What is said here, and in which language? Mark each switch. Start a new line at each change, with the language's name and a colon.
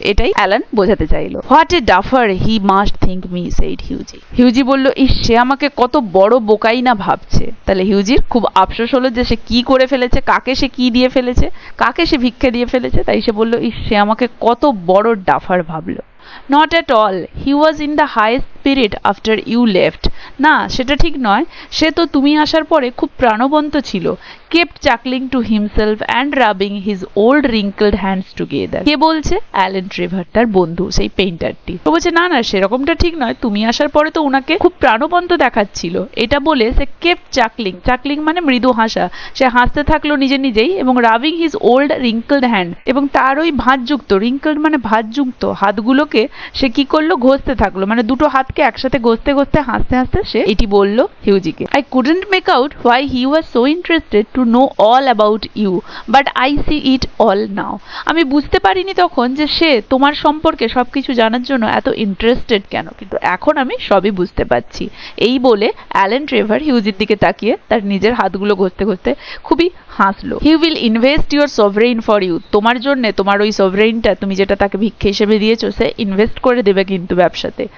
Bangla: এটাই অ্যালান বোঝাতে চাইলো।
English: What a duffer he must think me, said Hughie.
Bangla: হিউজি বলল, ইস সে আমাকে কত বড় বোকাই না ভাবছে। তাহলে হিউজির খুব আফসোস হলো যে সে কি করে ফেলেছে, কাকে সে কি দিয়ে ফেলেছে, কাকে সে ভিক্ষা দিয়ে ফেলেছে। তাই সে বলল, ইস সে আমাকে কত বড় ডাফার ভাবলো।
English: Not at all. He was in the highest spirit after you left.
Bangla: না সেটা ঠিক নয়, সে তো তুমি আসার পরে খুব প্রাণবন্ত ছিল।
English: Kept chuckling to himself and rubbing his old wrinkled hands together.
Bangla: কে বলছে? অ্যালেন ট্রেভার, তার বন্ধু, সেই পেইন্টারটি। তো বলছে না না সেরকমটা ঠিক নয়, তুমি আসার পরে তো উনাকে খুব প্রাণবন্ত দেখাচ্ছিল। এটা বলে সে
English: kept chuckling,
Bangla: chuckling মানে মৃদু হাসা, সে হাসতে থাকলো নিজে নিজেই, এবং
English: rubbing his old wrinkled hand,
Bangla: এবং তার ওই ভাঁজযুক্ত, wrinkled মানে ভাঁজযুক্ত হাতগুলোকে সে কি করলো, ঘষতে থাকলো, মানে দুটো হাতকে একসাথে ঘষতে ঘষতে হাসতে হাসতে সে এটি বলল হিউজিকে।
English: I couldn't make out why he was so interested to know all about you, but I see it all now.
Bangla: আমি বুঝতে পারিনি তখন যে সে তোমার সম্পর্কে সবকিছু জানার জন্য এত ইন্টারেস্টেড কেন, কিন্তু এখন আমি সবই বুঝতে পারছি। এই বলে অ্যালেন ট্রেভার হিউজির দিকে তাকিয়ে তার নিজের হাতগুলো ঘষতে ঘষতে খুবই হাসলো।
English: he will invest your sovereign for you,
Bangla: তোমার জন্য তোমার ওই সভরেইনটা তুমি যেটা তাকে ভিক্ষে হিসেবে দিয়েছো সে ইনভেস্ট করে দেবে কিন্তু ব্যবসাতে।